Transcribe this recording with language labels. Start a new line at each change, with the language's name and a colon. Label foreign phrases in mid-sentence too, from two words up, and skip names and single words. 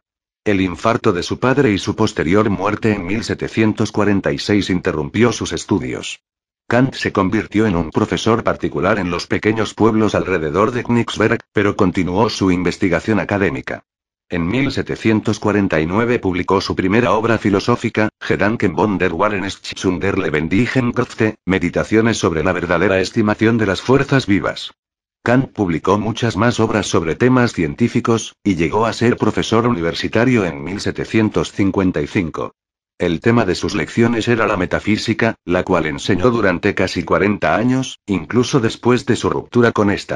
Spanish: El infarto de su padre y su posterior muerte en 1746 interrumpió sus estudios. Kant se convirtió en un profesor particular en los pequeños pueblos alrededor de Königsberg, pero continuó su investigación académica. En 1749 publicó su primera obra filosófica,
German: Gedanken von der Wahrheitsschätzung der lebendigen Kräfte,
Spanish: Meditaciones sobre la verdadera estimación de las fuerzas vivas. Kant publicó muchas más obras sobre temas científicos, y llegó a ser profesor universitario en 1755. El tema de sus lecciones era la metafísica, la cual enseñó durante casi 40 años, incluso después de su ruptura con esta.